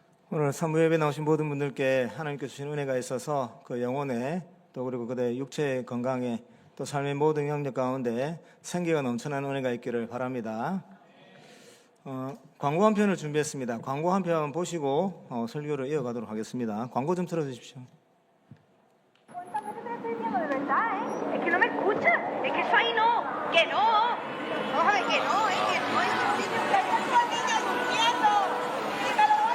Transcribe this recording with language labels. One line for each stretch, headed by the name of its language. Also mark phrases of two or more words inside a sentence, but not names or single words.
Korean: 오늘 사무 예배 나오신 모든 분들께 하나님께서 주신 은혜가 있어서 그 영혼에 또 그리고 그들의 육체의 건강에 또 삶의 모든 영역 가운데 생기가 넘쳐나는 은혜가 있기를 바랍니다. 광고 한 편을 준비했습니다. 광고 한 편 보시고 설교를 이어가도록 하겠습니다. 광고 좀 틀어주십시오.
Spanish: Es que no me escucha, es que soy no, que no. Vamos a ver que no, que no, es que tengo al niño durmiendo. Dígalo,